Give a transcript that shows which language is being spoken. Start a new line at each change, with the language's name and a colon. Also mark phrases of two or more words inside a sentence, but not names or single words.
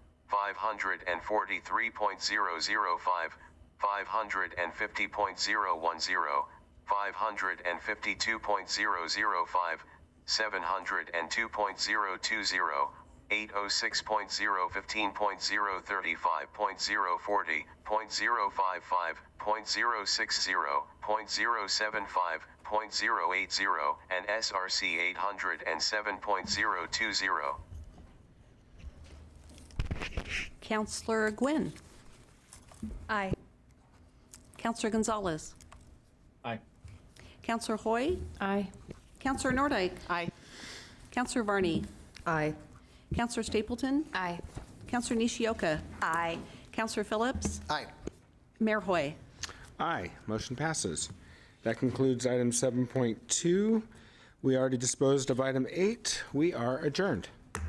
English: 543.005, 550.010, 552.005, 702.020, 806.015.035.040, 0.055, 0.060, 0.075, 0.080, and SRC 807.020. Counselor Gwynn. Aye. Counselor Gonzalez. Aye. Counselor Hoy. Aye. Counselor Nordike. Aye. Counselor Varney. Aye. Counselor Stapleton. Aye. Counselor Nishioka. Aye. Counselor Phillips. Aye. Mayor Hoy. Aye, motion passes. That concludes item 7.2. We already disposed of item 8. We are adjourned.